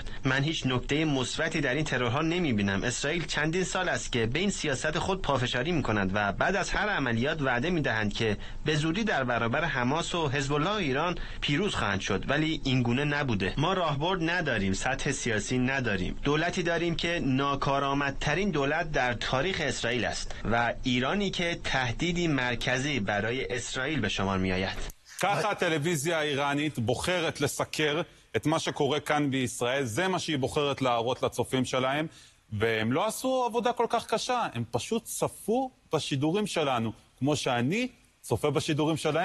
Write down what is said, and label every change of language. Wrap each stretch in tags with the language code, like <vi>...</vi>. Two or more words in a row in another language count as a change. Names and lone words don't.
<fa>من هیچ نکته مثبتی در این ترورها نمی‌بینم. اسرائیل چندین سال است که به این سیاست خود پافشاری می‌کند و بعد از هر عملیات وعده می‌دهند که به زودی در برابر حماس و حزب الله ایران پیروز خواهند شد، ولی این گونه نبوده. ما راهبرد نداریم، سطح سیاسی نداریم. دولتی داریم که ناکارآمدترین دولت در تاریخ اسرائیل است و ایرانی که تهدیدی مرکزی برای اسرائیل به شمار می‌آید.</fa> <he>ככה הטלוויזיה האיראנית בוחרת לסקר את מה שקורה כאן בישראל, זה מה שהיא בוחרת להראות לצופים שלהם, והם לא עשו עבודה כל כך קשה, הם פשוט צפו בשידורים שלנו, כמו שאני צופה בשידורים שלהם.</he>